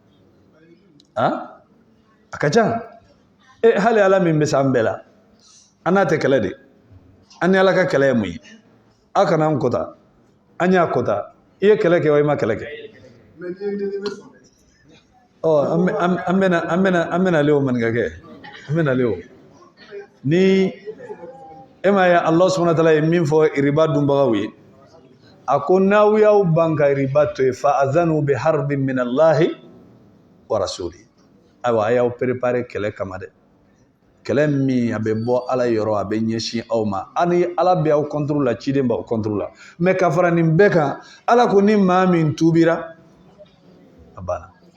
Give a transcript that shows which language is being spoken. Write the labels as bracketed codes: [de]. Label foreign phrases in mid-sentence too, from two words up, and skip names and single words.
[bm] a ka ca hali ala min bɛ s'an bɛɛ la an n'a tɛ kɛlɛ de an ni ala ka kɛlɛ ye mun ye a kana an kota an y'a kota i ye kɛlɛ kɛ wa i ma kɛlɛ kɛ an bɛna le o maninkakɛ an bɛna le o ni e ma ye [ar] الله سبحانه وتعالى [bm] ye min fɔ riba dunbagaw ye a ko n'aw y'aw ban ka riba to yen [ar] فأذنوا بحرب من الله ورسوله [bm] ayiwa a y'aw préparer kɛlɛ kama dɛ kɛlɛ min a bɛ bɔ ala yɔrɔ a bɛ ɲɛsin aw ma ani ala bɛ aw contre la ciden b'aw contre la mais ka fara nin bɛɛ kan ala ko ni maa min tubira a banna